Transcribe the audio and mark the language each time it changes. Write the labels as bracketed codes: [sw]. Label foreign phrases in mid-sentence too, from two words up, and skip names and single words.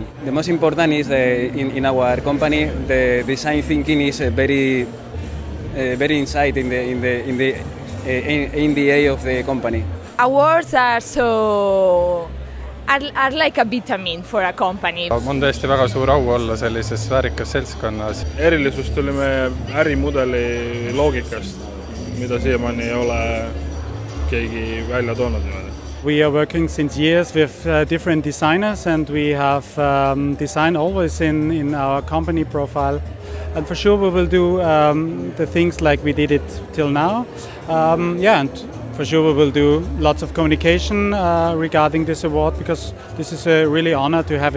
[en] The most important is in our company the design thinking is very inside in the eye of the company. Awards are like a vitamin for a company. [et] On tõesti väga suur au olla sellises väärikas seltskonnas. Erilisus tuli meie ärimudeli loogikast, mida siiamaani ei ole keegi välja toonud. [en] We are working since years with different designers, and we have design always in our company profile. And for sure we will do the things like we did it till now. And for sure we will do lots of communication regarding this award, because this is a really honor to have it.